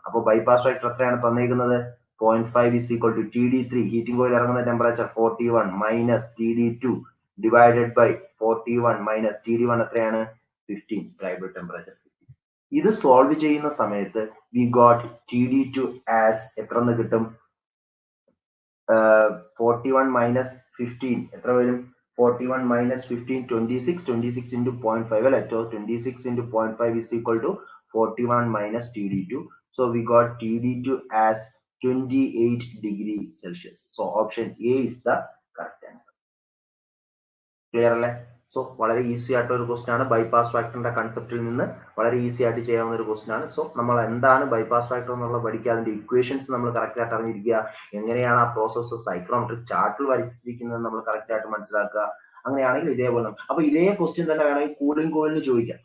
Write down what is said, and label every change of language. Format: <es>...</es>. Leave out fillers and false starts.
<ml>അപ്പൊ bypass factor എത്രയാണ് തന്നേക്കുന്നത്? 0.5 is equal to TD3 heating coil ഇറങ്ങുന്ന temperature 41 minus TD2 divided by 41 minus TD1 എത്രയാണ്? 15 dry bulb temperature. ഇത് solve ചെയ്യുന്ന സമയത്ത്</ml> <en>we got TD2 as</en> <ml>എത്ര എന്ന് കിട്ടും? 41 മൈനസ് 15 എത്ര വരും?</ml> <en>41 minus 15, 26, 26 into 0.5, let's go 26 into 0.5 is equal to 41 minus TD2. So we got TD2 as 28°C. So option A is the correct answer. Clear?</en> <ml>So വളരെ easy ആയിട്ടുള്ള ഒരു question ആണ്. Bypass ഫാക്ടറിന്റെ കൺസെപ്റ്റിൽ നിന്ന് വളരെ ഈസി ആയിട്ട് ചെയ്യാവുന്ന ഒരു ക്വസ്റ്റ്യൻ ആണ്. സോ നമ്മൾ എന്താണ് ബൈപാസ് ഫാക്ടർ എന്നുള്ള പഠിക്കുക, അതിന്റെ ഇക്വേഷൻസ് നമ്മൾ കറക്റ്റ് ആയിട്ട് അറിഞ്ഞിരിക്കുക, എങ്ങനെയാണ് ആ പ്രോസസ്സ് സൈക്രോമെട്രിക് ചാർട്ടിൽ വരച്ചിരിക്കുന്നത് നമ്മൾ കറക്റ്റ് ആയിട്ട് മനസ്സിലാക്കുക. അങ്ങനെയാണെങ്കിൽ ഇതേപോലെ അപ്പൊ ഇതേ ക്വസ്റ്റ്യൻ തന്നെ വേണമെങ്കിൽ കൂളിംഗ് കോയിലിന് ചോദിക്കാം.</ml>